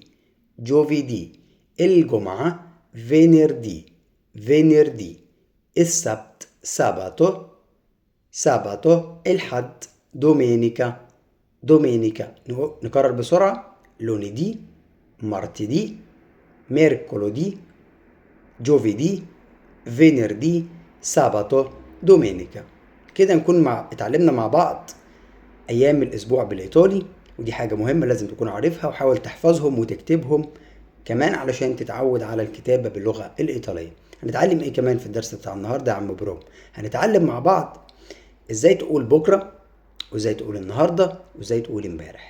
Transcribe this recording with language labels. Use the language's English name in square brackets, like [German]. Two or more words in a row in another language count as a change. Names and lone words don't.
[Arabic] جوفيدي. الجمعة فينيردي. فينيردي. السبت ساباتو. ساباتو. الحد دومينيكا. دومينيكا. نكرر بسرعة: [Italian] lunedì, martedì, mercoledì, giovedì, venerdì, sabato, domenica. [Arabic] كده نكون اتعلمنا مع بعض أيام الأسبوع بالإيطالي، ودي حاجة مهمة لازم تكون عارفها، وحاول تحفظهم وتكتبهم كمان علشان تتعود على الكتابة باللغة الإيطالية. هنتعلم إيه كمان في الدرس بتاع النهاردة يا عم بروم؟ هنتعلم مع بعض إزاي تقول بكرة، وإزاي تقول النهاردة، وإزاي تقول امبارح.